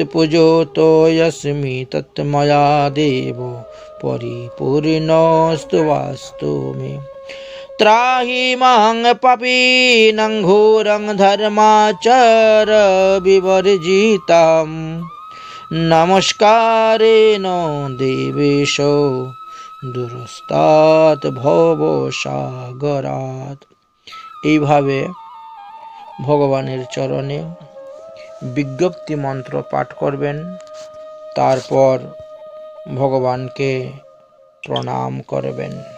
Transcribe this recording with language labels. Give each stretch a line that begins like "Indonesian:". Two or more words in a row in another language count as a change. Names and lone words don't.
Sanskrit: पूजतो यस्मि तत् मया देव परिपूर्णोऽस्तु वास्तु मे त्राहि मां पापीनं घोरं धर्माचर विवर्जितं नमस्कारेण देवेशो দুরস্তাৎ ভবসাগরাৎ।
Bangla: এইভাবে ভগবানের চরণে বিজ্ঞপ্তি মন্ত্র পাঠ করবেন। তারপর ভগবানকে প্রণাম করবেন।